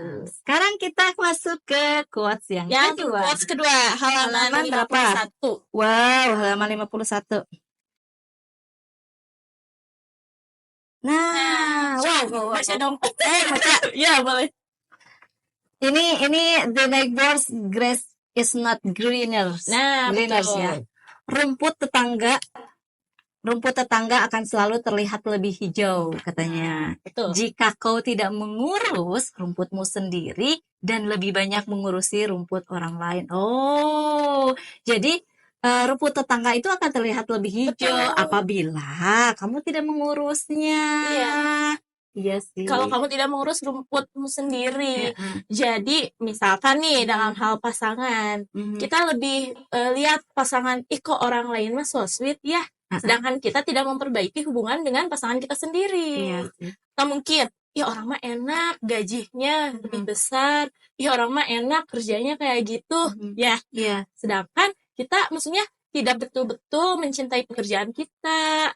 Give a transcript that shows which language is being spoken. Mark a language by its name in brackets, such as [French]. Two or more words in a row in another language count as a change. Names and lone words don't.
[Indonesian] Sekarang kita masuk ke quotes yang kedua. Quotes kedua, halaman 51. Wow, halaman 51. Nah, wow. Baca dong. Baca. Ya, boleh. Ini [English] the neighbor's grass is not greener. [Indonesian] Nah, betul. Ya. Rumput tetangga akan selalu terlihat lebih hijau, katanya. Betul. Jika kau tidak mengurus rumputmu sendiri dan lebih banyak mengurusi rumput orang lain. Oh, jadi rumput tetangga itu akan terlihat lebih hijau apabila kamu tidak mengurusnya. Iya sih. Kalau kamu tidak mengurus rumputmu sendiri. Jadi misalkan nih dalam hal pasangan, kita lebih lihat pasangan, kok orang lain mah [English] so sweet [Indonesian] ya. Sedangkan kita tidak memperbaiki hubungan dengan pasangan kita sendiri. Atau mungkin, orang mah enak, gajinya lebih besar. Orang mah enak, kerjanya kayak gitu. Ya. Sedangkan kita maksudnya tidak betul-betul mencintai pekerjaan kita.